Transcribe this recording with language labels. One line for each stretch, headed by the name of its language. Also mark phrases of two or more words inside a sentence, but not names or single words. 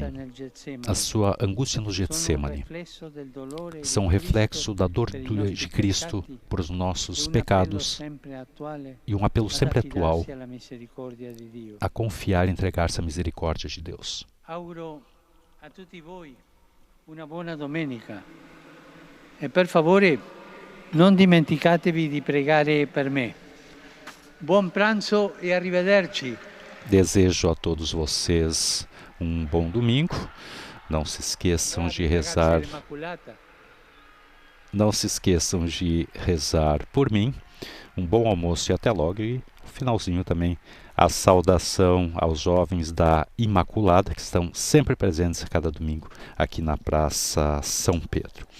Portuguese: A sua angústia no Getsemane são um reflexo da dor de Cristo por os nossos pecados e um apelo sempre atual a confiar e entregar-se à misericórdia de Deus.
Italian: A tutti voi una buona domenica e per favore non dimenticatevi di pregare per me. Buon pranzo e arrivederci.
Portuguese: Desejo a todos vocês um bom domingo. Não se esqueçam de rezar. Não se esqueçam de rezar por mim. Um bom almoço e até logo. E no finalzinho também a saudação aos jovens da Imaculada, que estão sempre presentes a cada domingo aqui na Praça São Pedro.